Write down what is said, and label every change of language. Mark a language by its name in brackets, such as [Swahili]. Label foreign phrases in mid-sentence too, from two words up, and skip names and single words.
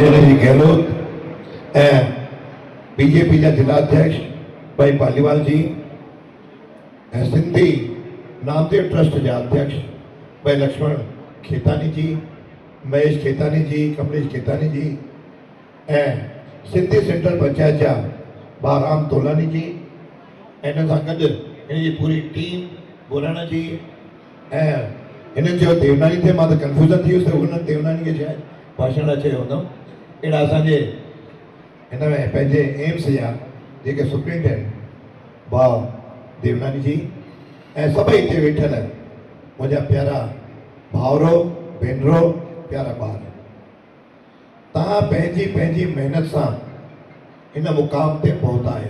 [Sindhi] बीजेपी जिला अध्यक्ष भाई पालीवाल जी, सिंधी नामदेव ट्रस्ट जा अध्यक्ष भाई लक्ष्मण खेतानी जी, महेश खेतानी जी, कमलेश खेतानी जी, सिंधी सेंट्रल पंचायत जा भाउ राम तोलानी जी, इन सां गॾु इन जी पूरी टीम बोराना जी, इन जो देवनानी थे, मां त कंफ्यूजन थी वियुसि, हुन देवनानी खे शायदि भाषण अचे हूंदो। अहिड़ा असांजे हिन में पंहिंजे एम्स जा जेके सुप्रिंटेंडेंट भाउ देवनानी जी ऐं सभई हिते वेठल मुंहिंजा प्यारा भाउरो भेनरो, प्यारा ॿार, तव्हां पंहिंजी पंहिंजी महिनत सां हिन मुक़ाम ते पहुता आहियो।